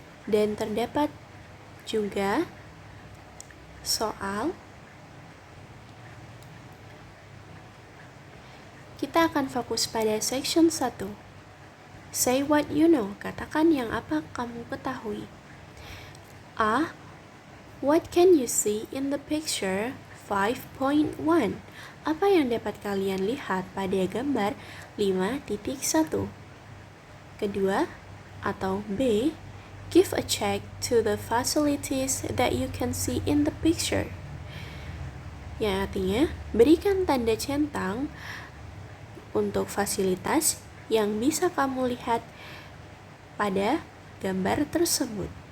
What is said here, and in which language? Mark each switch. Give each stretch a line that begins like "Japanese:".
Indonesian: Dan terdapat juga soal. Kita akan fokus pada section 1.
English: Say what you know,
Indonesian: katakan yang apa kamu ketahui. A.
English: What can you see in the picture 5.1?
Indonesian: Apa yang dapat kalian lihat pada gambar 5.1? Kedua, atau B.
English: Give a check to the facilities that you can see in the picture.
Indonesian: Yang artinya, berikan tanda centang untuk fasilitas yang bisa kamu lihat pada gambar tersebut.